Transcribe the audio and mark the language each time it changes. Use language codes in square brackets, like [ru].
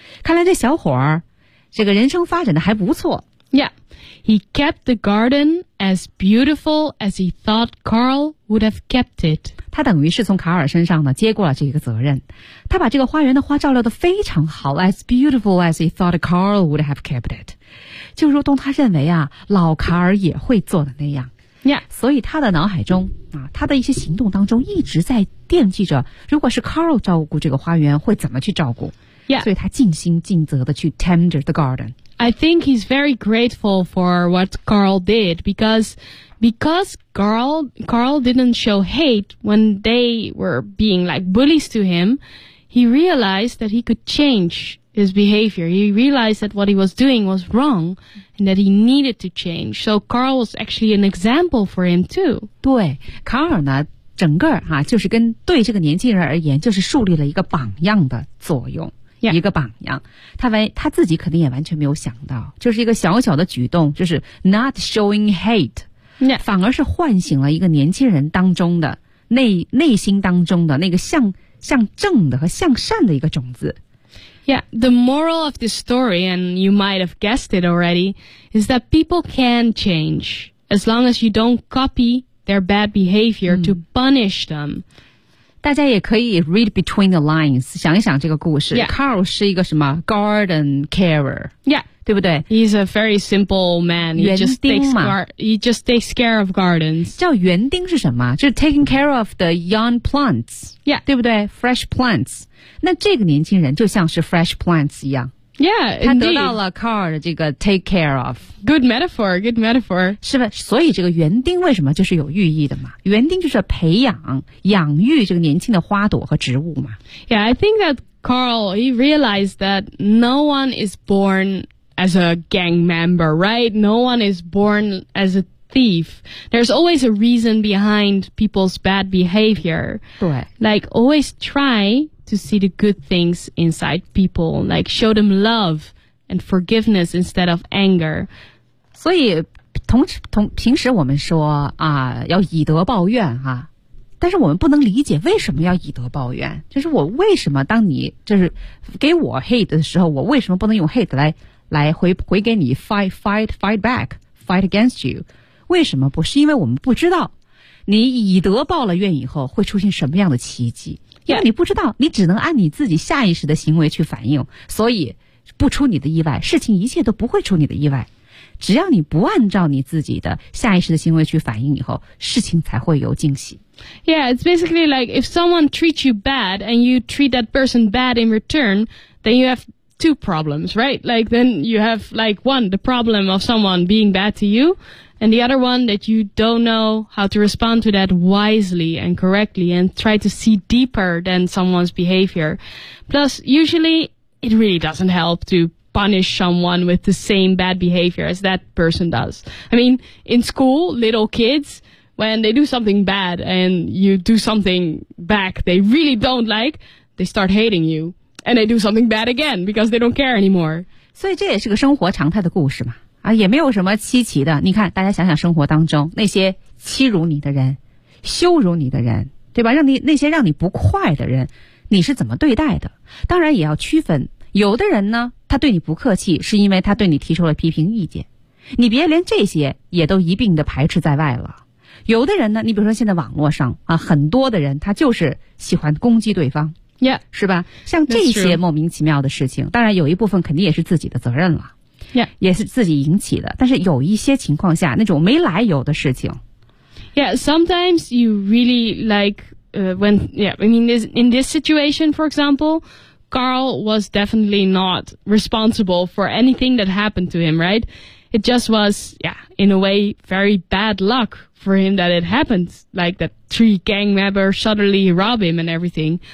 [zh] 看来这小伙儿这个人生发展的还不错。 [en] Yeah, he kept the garden as beautiful as he thought Carl would have kept it. [zh] 他等于是从卡尔身上呢接过了这个责任。他把这个花园的花照料得非常好 , [en] as beautiful as he thought Carl would have kept it. [zh] 就如同他认为啊老卡尔也会做的那样。 [en] Yeah. [zh] 所以他的脑海中啊他的一些行动当中一直在惦记着如果是 Carl 照顾这个花园会怎么去照顾。 [en] Yeah. [zh] 所以他尽心尽责地去 [en] tender the garden. I think he's very grateful for what Carl did because Carl didn't show hate when they were being like bullies to him. He realized that he could change his behavior. He realized that what he was doing was wrong and that he needed to change. So Carl was actually an example for him too. [zh] 对，卡尔呢，整个哈，就是跟对这个年轻人而言，就是树立了一个榜样的作用。 [en] Yeah. [zh] 一个榜样，他自己肯定也完全没有想到，就是一个小小的举动，就是 [en] not showing hate、 yeah. [zh] 反而是唤醒了一个年轻人当中的内心当中的那个向正的和向善的一个种子。 [en] Yeah, the moral of this story, and you might have guessed it already, is that people can change as long as you don't copy their bad behavior to punish them. [zh] 大家也可以 [en] read between the lines, [zh] 想一想这个故事。 [en] Yeah. [zh] Carl 是一个什么 [en] garden carer. Yeah. [zh] 对不对 [en] ?He's a very simple man. He just takes care of gardens. [zh] 叫园丁是什么就是 [en] taking care of the young plants. Yeah. [zh] 对不对 ? [en] fresh plants. [zh] 那这个年轻人就像是 fresh plants 一样。 [en] Yeah, indeed. [zh] 他得到了 Carl 的这个 [en] take care of. Good metaphor. [zh] 是吧？所以这个园丁为什么就是有寓意的嘛？园丁就是培养、养育这个年轻的花朵和植物嘛。 [en] Yeah, I think that Carl, he realized that no one is born as a gang member, right? No one is born as a thief. There's always a reason behind people's bad behavior. [zh] 对。 [en] Like, always try... to see the good things inside people, like show them love and forgiveness instead of anger. [zh] 所以平时我们说啊要以德报怨啊但是我们不能理解为什么要以德报怨就是我为什么当你就是给我 hate 的时候我为什么不能用 hate 来回给你 [en] fight against you? [zh] 为什么不是因为我们不知道你以德报了怨以后会出现什么样的奇迹因为你不知道、 [en] yeah. [zh] 你只能按你自己下意识的行为去反应所以不出你的意外事情一切都不会出你的意外只要你不按照你自己的下意识的行为去反应以后事情才会有惊喜 [en] Yeah, it's basically like if someone treats you bad and you treat that person bad in return then you have two problems, right? Like then you have like one, the problem of someone being bad to youAnd the other one that you don't know how to respond to that wisely and correctly and try to see deeper than someone's behavior. Plus, usually, it really doesn't help to punish someone with the same bad behavior as that person does. I mean, in school, little kids, when they do something bad and you do something back they really don't like, they start hating you. And they do something bad again because they don't care anymore. [zh] 所以这也是个生活常态的故事嘛。啊，也没有什么稀奇的。你看，大家想想生活当中那些欺辱你的人、羞辱你的人，对吧？让你那些让你不快的人，你是怎么对待的？当然也要区分，有的人呢，他对你不客气，是因为他对你提出了批评意见，你别连这些也都一并的排斥在外了。有的人呢，你比如说现在网络上啊，很多的人他就是喜欢攻击对方。 [en] Yeah, [zh] 是吧？像这些莫名其妙的事情，当然有一部分肯定也是自己的责任了。 [en] Yeah, [zh] 也是自己引起的。但是有一些情况下，那种没来由的事情。 [en] Yeah, sometimes you really like, when, yeah, I mean, in this situation, for example, Carl was definitely not responsible for anything that happened to him, right? It just was, yeah, in a way, very bad luck. For him that it happened, like that three gang members suddenly rob him and everything.